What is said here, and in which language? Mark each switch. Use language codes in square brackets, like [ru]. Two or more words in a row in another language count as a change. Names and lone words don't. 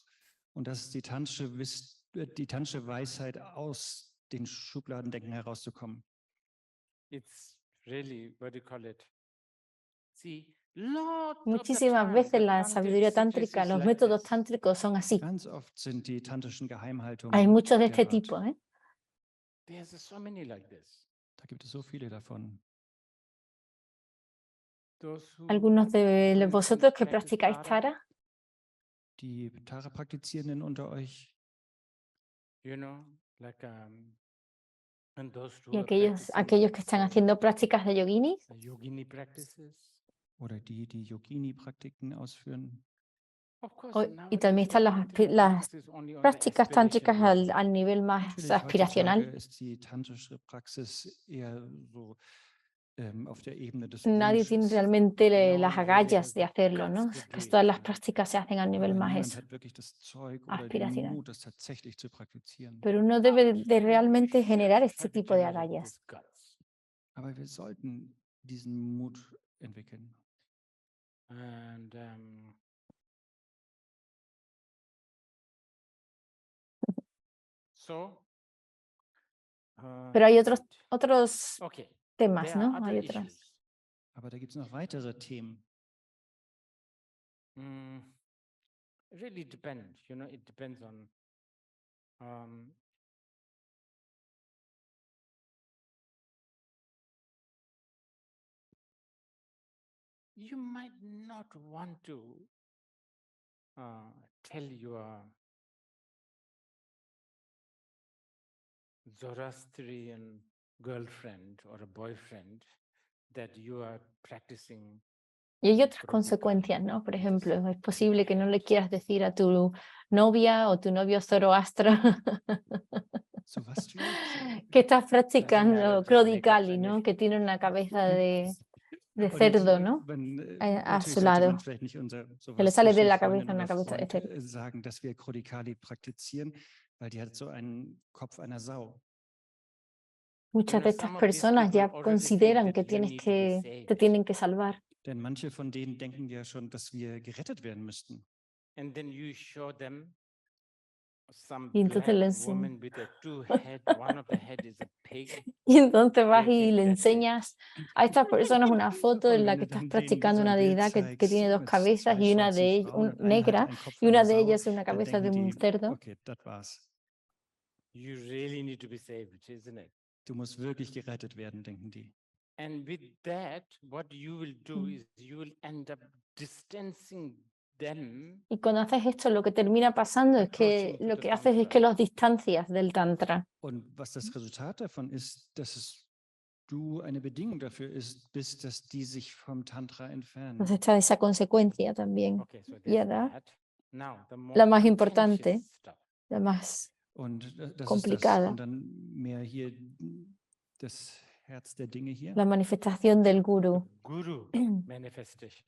[de] Und das ist die tantische Weisheit, aus den Schubladendenken herauszukommen. [en] It's really, what do you call it? See, lot of the [es] Muchísimas [en] time, [es] veces [en] the [es] la [en] tantric [es] sabiduría [en] secrets [es] tántrica, [en] is [es] los [en] like [es] métodos [en] this. [es] tántricos son así. [de] Ganz oft sind die tantischen Geheimhaltungen [es] Hay muchos de este [de] der Art. [es] tipo, ¿eh? [en] There's so many like this. [de] Da gibt es so viele davon. [en] Those who, [es] Algunos de [en] for instance, [es] vosotros que [en] practice [es] practicáis [en] Tara, [es] Tara, [de] Die Tara-Praktizierenden unter euch, [en] you know, like, and those who [es] y [en] are [es] aquellos [en] practicing [es] que están haciendo prácticas de yoginis, [en] yogini practices. [de] oder die Yogini-Praktiken ausführen. [en] Of course, [es] y también están las prácticas tántricas al nivel más [de] Natürlich, heutzutage [es] aspiracional. [de] ist die tantrische Praxis eher so auf der Ebene des [es] Nadie tiene [de] Wunsches. [es] realmente [en] No [es] las [en] one really [es] agallas [en] has [es] de [en] the [es] hacerlo, [en] guts [es] ¿no? [en] to do [es] Casi [en] it, [es] todas [en] you [es] las [en] know. [es] prácticas se hacen a nivel [de] Aber [es] más [de] niemand [es] eso, [de] hat wirklich das Zeug oder den [es] aspiracional. [de] Mut, das tatsächlich zu praktizieren. [es] Pero uno debe de realmente [en] We [es] generar [en] should [es] este [en] try to [es] tipo de [en] generate [es] agallas. [en] these guts. [de] Aber wir sollten diesen Mut entwickeln. [en] And so, [es] Pero hay [en] right. [es] otros [en] Okay, [es] temas, [en] there are [es] ¿no? [en] other [es] Hay otras. [en] issues. [de] Aber da gibt es noch weitere Themen. [en] It really depends, you know, it depends on you might not want to tell your Zoroastrian girlfriend or a boyfriend that you are practicing. [es] Y hay otras [en] Prabhupada [es] consecuencias, ¿no? Por [en] in [es] ejemplo, [en] this [es] es posible que no le [en] marriage. [es] quieras decir a tu novia o tu novio Zoroastro [en] Zoroastrian? [es] que estás practicando [en] marriage is [es] Crodicali, [en] makeup [es] ¿no? [en] and [es] Que tiene una cabeza de [de] Und [es] cerdo, ¿no? A [de] natürlich [es] su [de] sollte man [es] lado. [de] vielleicht nicht unserer [es] Que le sale de [de] zoroastrischen [es] la [de] Freundin [es] cabeza una [de] oder [es] cabeza de [de] Freund [es] cerdo. [de] sagen, dass wir Krodikali praktizieren, weil die hat so einen Kopf einer Sau. [es] Muchas de estas personas ya consideran que te tienen que salvar. [de] Denn manche von denen denken ja schon, dass wir gerettet werden müssten. [en] And then you show them some [es] Y entonces le [en] black [es] enseñas. [en] woman with a two head, one of the head is a pig. [es] Y entonces vas [en] They [es] y [en] think [es] le [en] that's it. [es] enseñas a estas personas una foto en [de] Und [es] la [de] wenn [es] que [de] du [es] estás [de] dann denen [es] practicando [de] so [es] una [de] ein Bild [es] deidad que [de] zeigst [es] tiene dos [de] mit [es] cabezas [de] zwei [es] y una [de] schwarzen [es] de ellas, [de] Frauen und eine hat [es] negra, [de] einen Kopf [es] y [de] einer [es] una de [de] Sau, [es] ellas es una [de] dann [es] cabeza de [de] denken [es] un [de] die, [es] cerdo. [de] okay, das war's. [en] You really need to be saved, isn't it? [de] Du musst wirklich gerettet werden, denken die. [en] And with that, what you will do is you will end up distancing them. [es] Y cuando haces esto, lo que termina pasando es que [en] Approaching to [es] lo [en] the [es] que haces es [en] tantra. [es] que los distancias del tantra. [de] Und was das Resultat davon ist, dass du eine Bedingung dafür bist, dass die sich vom Tantra entfernen. [es] Entonces está esa consecuencia también. [en] Okay, so [es] Y [en] there's [es] ahora, [en] that. Now, the [es] la [en] more [es] más importante, [en] contentious stuff. [es] la más [de] Und das ist das, [es] complicada, [de] und dann mehr hier das Herz der Dinge hier, [es] la manifestación del [en] The [es] guru. [en] guru manifestation.